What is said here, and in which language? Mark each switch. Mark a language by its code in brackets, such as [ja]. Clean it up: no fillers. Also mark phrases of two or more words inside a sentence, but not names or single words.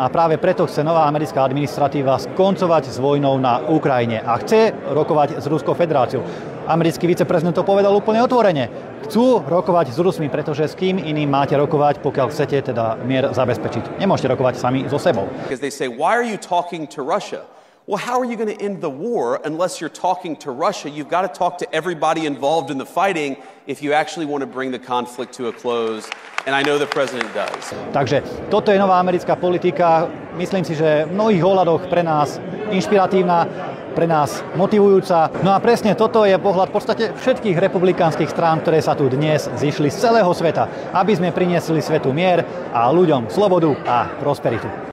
[sk] A práve preto chce nová americká administratíva skoncovať s vojnou na Ukrajine a chce rokovať s Ruskou federáciou. Americký viceprezident to povedal úplne otvorene. Chcú rokovať s Rusmi, pretože s kým iným máte rokovať, pokiaľ chcete teda mier zabezpečiť. Nemôžete rokovať sami so sebou. [en] Because they say, why are you talking to Russia? Well, how are you going to end the war unless you're talking to Russia? You've got to talk to everybody involved in the fighting if you actually want to bring the conflict to a close. And I know the president does. [sk] Takže toto je nová americká politika. Myslím si, že v mnohých ohľadoch pre nás inšpiratívna, pre nás motivujúca. No a presne toto je pohľad v podstate všetkých republikánskych strán, ktoré sa tu dnes zišli z celého sveta, aby sme priniesli svetu mier a ľuďom slobodu a prosperitu.